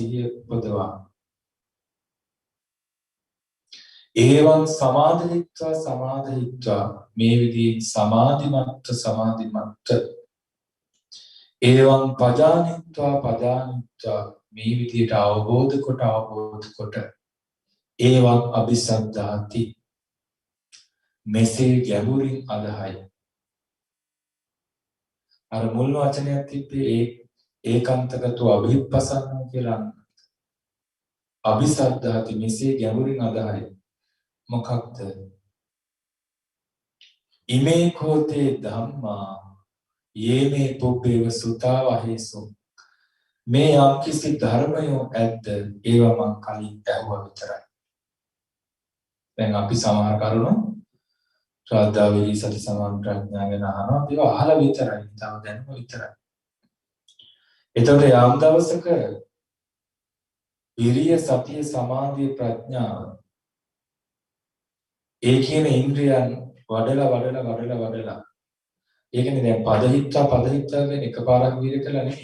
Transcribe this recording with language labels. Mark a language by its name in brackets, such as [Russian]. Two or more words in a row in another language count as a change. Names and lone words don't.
[Pali] ඒවං සමාධිත්වා [Sinhala] මේ විදිහේ සමාධිමත් [Pali] ඒවං පජානිත්වා [Sinhala] මේ විදිහට අවබෝධ කොට [Pali] ඒවං අபிසද්ධාති [Sinhala] මෙසේ ගැඹුරින් අදහයි. අර මුල් වචනයක් තිබ්බේ ඒකාන්තගතව අභිප්පසන්නෝ කියලා අபிසද්ධාති මෙසේ ගැඹුරින් අදහයි. මොකක්ද? [Pali] ඉමේ කෝතේ ධම්මා යේමේ පුබ්බේව සුතා වහේසු. [Sinhala] මේ යම්කිසි ධර්මයෝ ඇද්ද ඒවා මං කලින් ඇහුවා විතරයි. දැන් අපි සමහර කරුණු ශ්‍රද්ධා විරි සති සමාධි ප්‍රඥා ගැන අහනවා. ඒවා අහලා විතරයි. තව දැනුම විතරයි. එතකොට යම් දවසක විරිය සතිය සමාධිය ප්‍රඥාව ඒ කියන ඉන්ද්‍රියන් වඩලා ඒ කියන්නේ දැන් පදහිත්තා කියන්නේ එකපාරක් වීර්ය කළා නෙමෙයි.